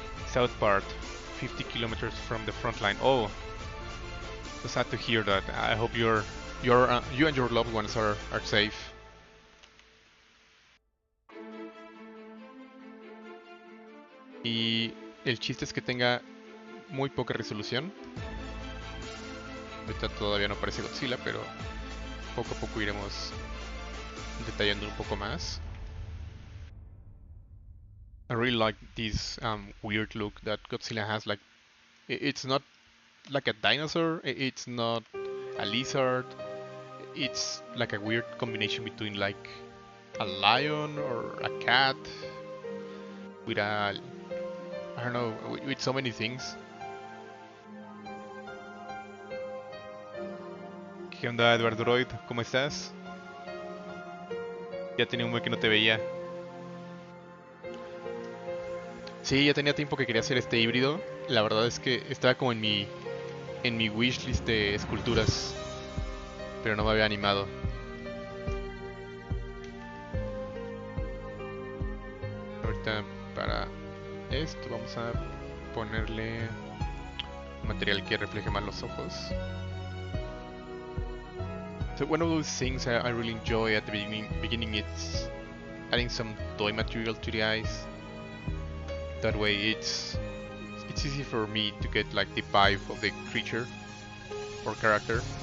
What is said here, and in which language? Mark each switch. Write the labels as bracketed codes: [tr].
[en] South part, 50 kilometers from the front line. Oh, so sad to hear that. I hope you and your loved ones are safe. [es] Y el chiste es que tenga muy poca resolución. Ahorita todavía no parece Godzilla, pero poco a poco iremos detallando un poco más. [en] I really like this weird look that Godzilla has. Like, it's not like a dinosaur, it's not a lizard, it's like a weird combination between like a lion or a cat with a, I don't know, with so many things. [es] ¿Qué onda, Eduardo Royd? ¿Cómo estás? Ya tenía un buen que no te veía. Sí, ya tenía tiempo que quería hacer este híbrido. La verdad es que estaba como en mi wishlist de esculturas, pero no me había animado. Ahorita para esto vamos a ponerle un material que refleje más los ojos. [en] So one of those things I really enjoy at the beginning it's adding some toy material to the eyes. That way it's easy for me to get like the vibe of the creature or character.